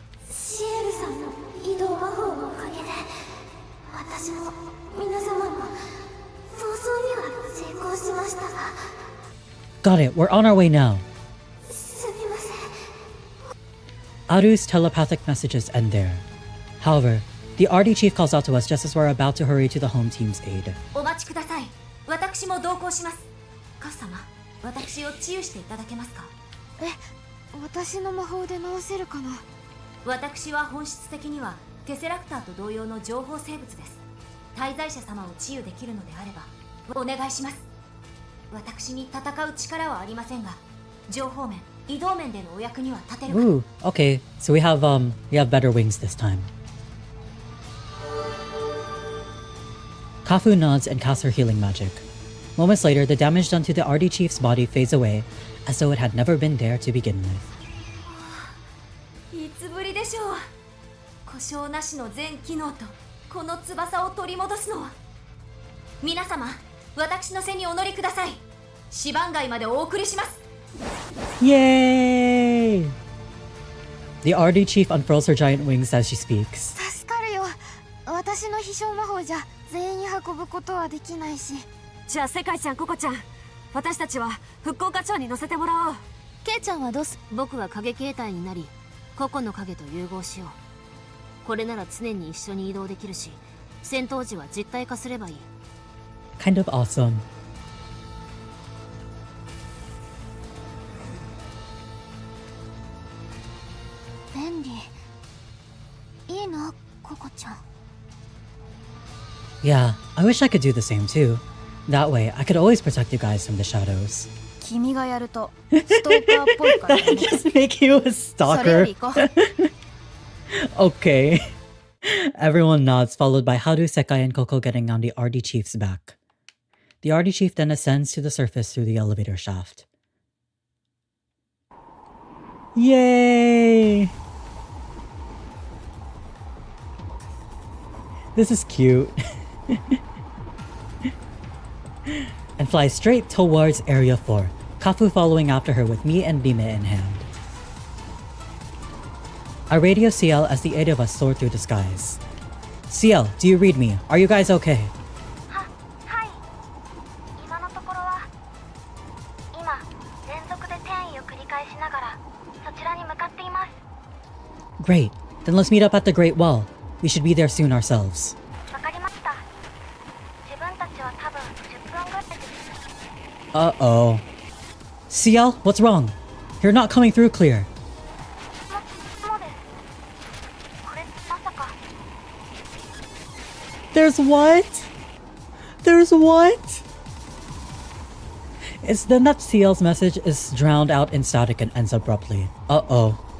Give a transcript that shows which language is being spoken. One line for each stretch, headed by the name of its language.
Japanese: シエルさんの移動魔法のおかげで、私も皆様も逃走には成功しましたが。
English: Got it. We're on our way now.
Japanese: すみません。
English: Aru's telepathic messages end there. However, the RD chief calls out to us just as we're about to hurry to the home team's aid.
Japanese: お待ちください。私も同行します。カフ様、私を治癒していただけますか？私の魔法で治せるかな。私は本質的にはテセラクターと同様の情報生物です。滞在者様を治癒できるのであればお願いします。私に戦う力はありませんが、情報面、移動面でのお役には立てるか。
English: Ooh, okay. So we have better wings this time. Kafu nods and casts her healing magic. Moments later, the damage done to the RD chief's body fades away, as though it had never been there to begin with.
Japanese: いつぶりでしょう。故障なしの全機能とこの翼を取り戻すのは。皆様、私の背にお乗りください。シバン街までお送りします。
English: Yay! The RD chief unfurls her giant wings as she speaks.
Japanese: 助かるよ。私の飛翔魔法じゃ全員運ぶことはできないし。じゃあ世界ちゃん、ココちゃん、私たちは復興課長に乗せてもらおう。ケイちゃんはどうす？僕は影形態になり、個々の影と融合しよう。これなら常に一緒に移動できるし、戦闘時は実体化すればいい。
English: Kind of awesome.
Japanese: 便利。いいな、ココちゃん。
English: Yeah, I wish I could do the same too. That way, I could always protect you guys from the shadows.
Japanese: 君がやるとストーカーっぽいからね。
English: Just make you a
Japanese: それより行こう。
English: Okay. Everyone nods, followed by Haru, Sekai, and Koko getting on the RD chief's back. The RD chief then ascends to the surface through the elevator shaft. Yay! This is cute. And flies straight towards Area 4, Kafu following after her with me and Bime in hand. I radio CL as the eight of us soar through the skies. CL, do you read me? Are you guys okay?
Japanese: はい。今のところは今連続で転移を繰り返しながらそちらに向かっています。
English: Great. Then let's meet up at the Great Wall. We should be there soon ourselves.
Japanese: わかりました。自分たちは多分10分ぐらいです。
English: Uh-oh. CL, what's wrong? You're not coming through clear.
Japanese: そうです。これまさか。
English: There's what? There's what? It's then that CL's message is drowned out in static and ends abruptly. Uh-oh.